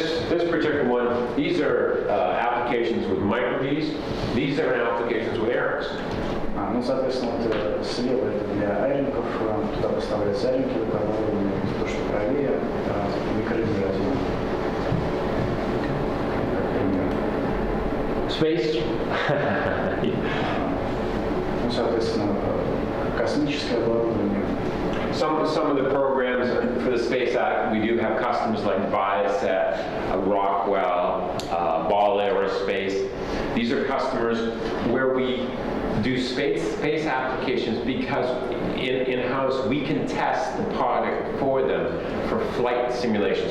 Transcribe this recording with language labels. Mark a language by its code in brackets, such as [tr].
[en] This particular one, these are applications with micro-Ds. These are applications with ARINCs. [ru] Ну, соответственно, вот слева это для айринков, туда поставляются айринки, то, что правее, микроизработки. [en] Space. [ru] Ну, соответственно, космическое оборудование. [en] Some of the programs for the Space Act, we do have customers like Viasat, Rockwell, Ball Aerospace. These are customers where we do space applications because in-house we can test the product for them for flight simulation.